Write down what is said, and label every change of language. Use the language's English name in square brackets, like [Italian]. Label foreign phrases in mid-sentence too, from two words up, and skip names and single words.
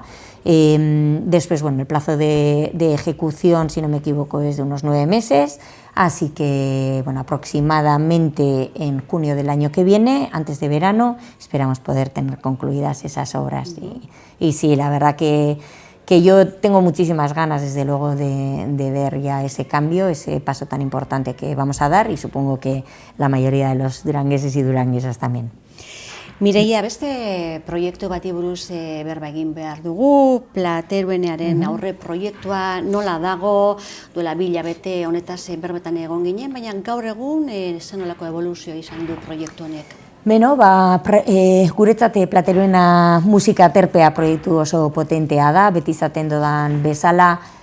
[Spanish] Después, bueno, el plazo de ejecución, si no me equivoco, es de unos 9 meses, así que, bueno, aproximadamente en junio del año que viene, antes de verano, esperamos poder tener concluidas esas obras. Y sí, la verdad que yo tengo muchísimas ganas, desde luego, de ver ya ese cambio, ese paso tan importante que vamos a dar, y supongo que la mayoría de los durangueses y duranguesas también. [Basque] Mireia, beste proiektu bati buruz berba egin behar dugu, Plateruenaren aurre proiektua nola dago, duela 2 hilabete honetaz berbetan egon ginen, baina gaur egun zen nolako evoluzioa izan du proiektu honek? Beno, guretzat Plateruena musika aterpea proiektu oso potentea da, beti izaten dodan bezala.